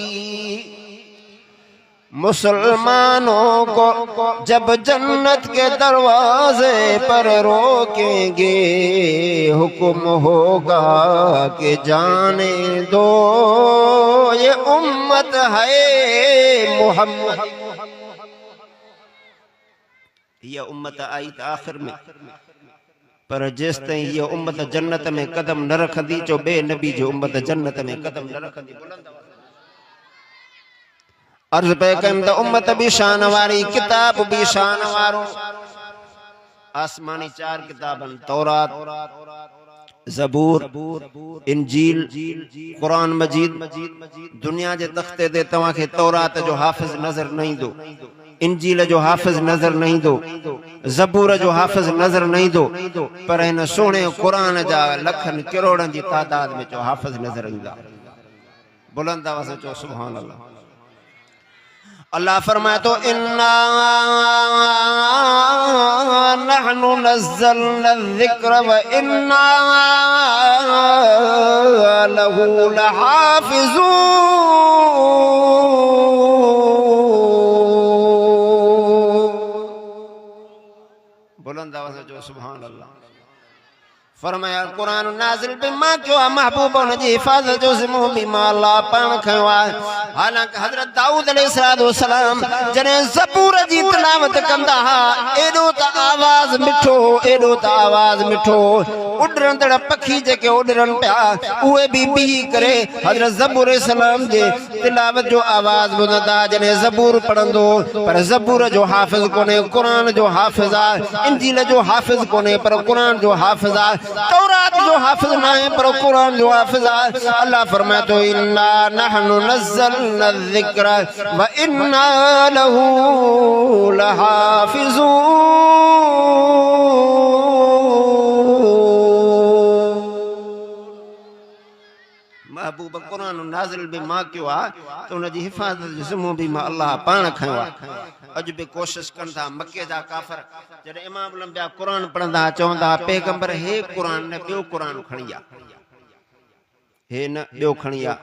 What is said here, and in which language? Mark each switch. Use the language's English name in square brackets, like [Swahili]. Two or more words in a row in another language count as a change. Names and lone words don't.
[Urdu] مسلمانوں کو جب جنت کے دروازے پر روکیں گے، حکم ہوگا کہ جانے دو یہ امت ہے محمد. [Sindhi] ये उम्मत आई त आखिर में, पर जेस ताईं ये उम्मत जन्नत में कदम न रखंदी, जो बे नबी जो उम्मत जन्नत में कदम न रखंदी। अर्ज पे कम त उम्मत भी शान वारी, किताब भी शान वारो। आसमानी 4 किताबन, तौरात, ज़बूर, इंजील, कुरान मजीद। दुनिया जे तख्ते दे तवां खे तौरात जो हाफिज नजर नहीं दो, इंजील जो हाफिज नजर नहीं दो, ज़बूर जो हाफिज नजर नहीं दो, पर इन सोने कुरान जा लखन करोड़न जी तादाद में जो हाफिज नजर ईंदा। बुलंद आवाज़ से चो [Arabic] سبحان الله. [Sindhi] अल्लाह फरमाए तो [Arabic] إنا نحن نزلنا ذكر و إنا له لحافظون. [Sindhi] बुलंद आवाज़ से जो [Arabic] سبحان الله. [Sindhi] फरमाया कुरान नाज़िल बिमा क्यों महबूब उन जी हिफाज़त जो ज़िम्मो बिमा अल्लाह पाण खयो आहे। हालांकि हज़रत दाऊद अलैहिस्सलाम जॾहिं ज़बूर जी तिलावत कंदा हा, एॾो त आवाज़ मिठो, एॾो त आवाज़ मिठो, उॾरंदड़ पखी जेके उॾरनि पिया उहे बि बीही करे हज़रत ज़बूर अलैहिस्सलाम जे तिलावत जो आवाज़ ॿुधंदा जॾहिं ज़बूर पढ़ंदो। पर ज़बूर जो हाफ़िज़ कोन्हे, कुरान जो हाफ़िज़ आहे। इंजील जो हाफ़िज़ कोन्हे, पर कुरान जो हाफ़िज़ आहे। तौरात जो हाफिज ना है, पर कुरान जो हाफिज है। अल्लाह फरमाए तो [Arabic] إنا نحن نزلنا ذكر و إنا له لحافظون. [Sindhi] महबूब कुरान नाज़िल बि मां कयो आहे त उन जी हिफ़ाज़त जो ज़िम्मो बि मां अल्लाह पाण खयो आहे। अॼु बि कोशिश कनि था मके जा काफ़िर, जॾहिं इमाम लंबिया कुरान पढ़ंदा चवंदा पैगंबर हे कुरान न ॿियो कुरान खणी आ, हे न ॿियो खणी आ।